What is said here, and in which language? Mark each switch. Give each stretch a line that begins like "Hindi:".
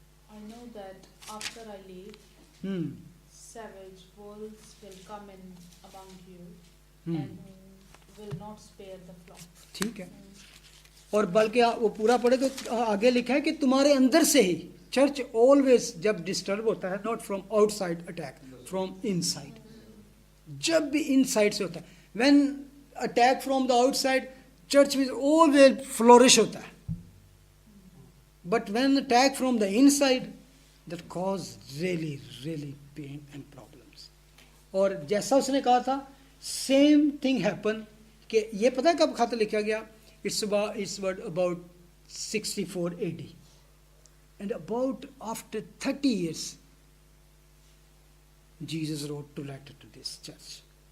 English: I know that after I leave, savage wolves will come in among you and will not spare the flock.
Urdu: ٹھیک ہے. اور بلکہ وہ پورا پڑھے تو آگے لکھا ہے کہ تمہارے اندر سے ہی چرچ آلویز جب ڈسٹرب ہوتا ہے,
English: Not from outside attack, from inside.
Urdu: جب بھی ان سائڈ سے ہوتا ہے,
English: When attack from the outside, church will always flourish ہوتا ہے. But when attack from the inside, that cause really pain and problems.
Urdu: اور جیسا اس نے کہا تھا, سیم تھنگ ہیپن, کہ یہ پتہ ہے کب خط لکھا گیا,
English: it's about 64 AD, and about after 30 years Jesus wrote to letter to this church.